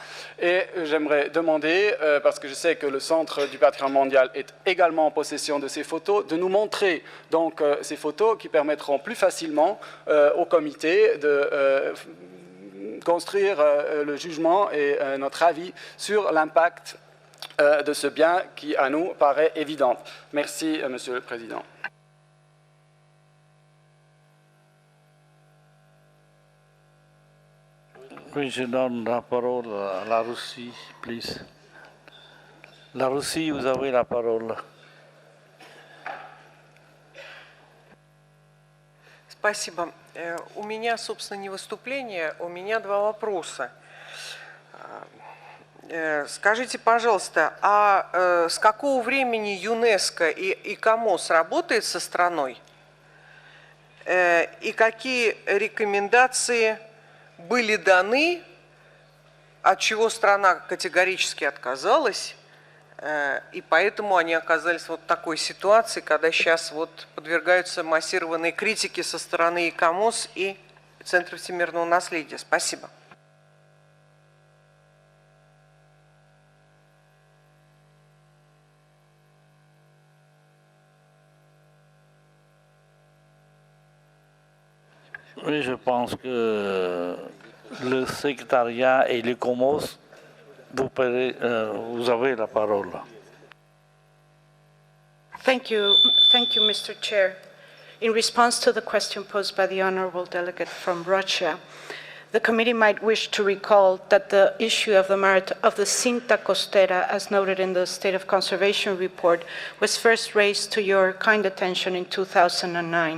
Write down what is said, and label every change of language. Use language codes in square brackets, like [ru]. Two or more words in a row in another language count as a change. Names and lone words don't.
[fr] Et j'aimerais demander, parce que je sais que le Centre du patrimoine mondial est également en possession de ces photos, de nous montrer donc ces photos qui permettront plus facilement au comité de construire le jugement et notre avis sur l'impact de ce bien qui, à nous, paraît évident. Merci, Monsieur le Président. Je donne la parole à la Russie, please. La Russie, vous avez la parole. [ru] Спасибо. У меня, собственно, не выступление, у меня два вопроса. Скажите, пожалуйста, а с какого времени ЮНЕСКО и КАМОС работает со страной? И какие рекомендации были даны, от чего страна категорически отказалась? И поэтому они оказались вот в такой ситуации, когда сейчас вот подвергаются массированной критике со стороны и КАМОС, и Центра всемирного наследия. Спасибо. [fr] Oui, je pense que le secrétariat et le COMOS, vous avez la parole. [en] Thank you, Mr. Chair. In response to the question posed by the honorable delegate from Russia, the committee might wish to recall that the issue of the Cinta Costera, as noted in the State of Conservation report, was first raised to your kind attention in 2009.